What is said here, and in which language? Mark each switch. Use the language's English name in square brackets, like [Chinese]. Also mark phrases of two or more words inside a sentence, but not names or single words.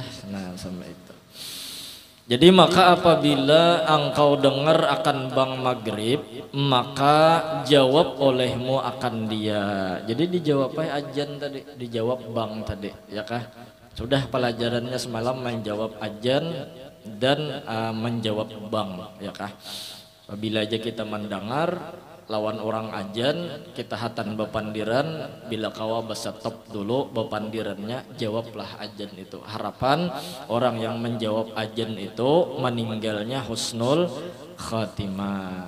[Banjar] Nah sama itu. Jadi maka apabila engkau dengar akan bang maghrib, maka jawab olehmu akan dia. Jadi dijawab ajan tadi, dijawab bang tadi, ya kah? Sudah pelajarannya semalam menjawab ajan dan menjawab bang, ya kah? Apabila aja kita mendengar lawan orang ajan, kita hatan bepandiran, bila kawa besetop dulu bepandirannya, jawablah ajan itu. [Indonesian] Harapan orang yang menjawab ajan itu meninggalnya [Arabic] husnul khatimah.